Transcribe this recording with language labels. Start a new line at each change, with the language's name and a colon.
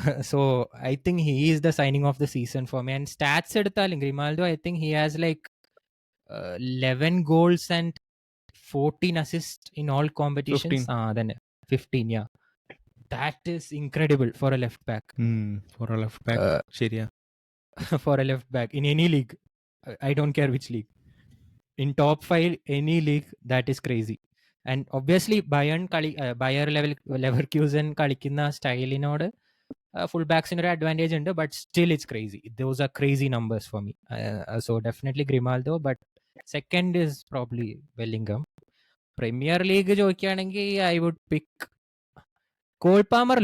English: So I think he is the signing of the season for me. And
Malayalam: stats എടുത്താലും
English: Grimaldo I think he has like 11 goals and 14 assist in all competitions.
Malayalam: അതന്നെ 15.
English: Yeah, that is incredible for a left back. For a left back
Malayalam: ശരിയാ.
English: For a left back in any league, I don't care which league. In top 5 any league, that is crazy. And obviously
Malayalam: Bayer Leverkusen കളിക്കുന്ന സ്റ്റൈലിനോട് full ബാക്സിന് ഒരു advantage ഉണ്ട്.
English: But still it's crazy. Those are crazy numbers for me. So definitely ഗ്രിമാൽഡോ. But second is probably വെല്ലിംഗം. Premier league
Malayalam: ചോദിക്കുകയാണെങ്കിൽ
English: I would pick Cole Palmer.